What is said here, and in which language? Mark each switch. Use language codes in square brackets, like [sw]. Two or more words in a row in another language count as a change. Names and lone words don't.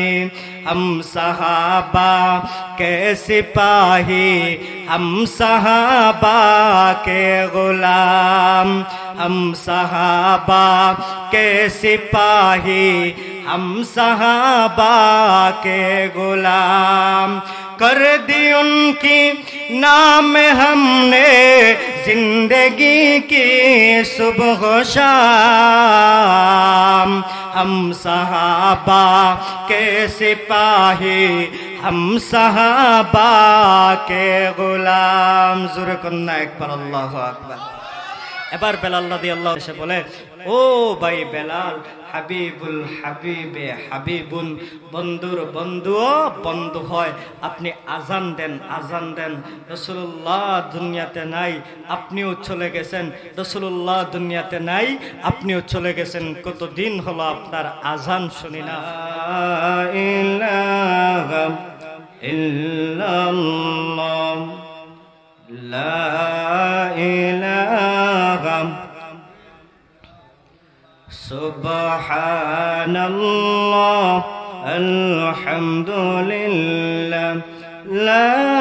[ur] ہم صحابہ کے سپاہی ہم صحابہ کے غلام ہم صحابہ کے سپاہی ہم صحابہ کے غلام کر دی ان کی نام ہم نے زندگی کی صبح و شام ہم صحابہ کے سپاہی ہم صحابہ کے غلام زور کننا ایک [ar] پر اللہ اکبر [bn] এবার বেলাল রাদিয়াল্লাহু এসে বলে ও ভাই বেলাল [ar] حبيب الحبيب حبيب [bn] বন্ধুর বন্ধুও বন্ধু হয় আপনি আজান দেন রাসূলুল্লাহ দুনিয়াতে নাই আপনিও চলে গেছেন রাসূলুল্লাহ দুনিয়াতে নাই আপনিও চলে গেছেন কতদিন হলো আপনার আজান শুনি না [ar] إله إلا الله لا إله سبحان الله الحمد لله لا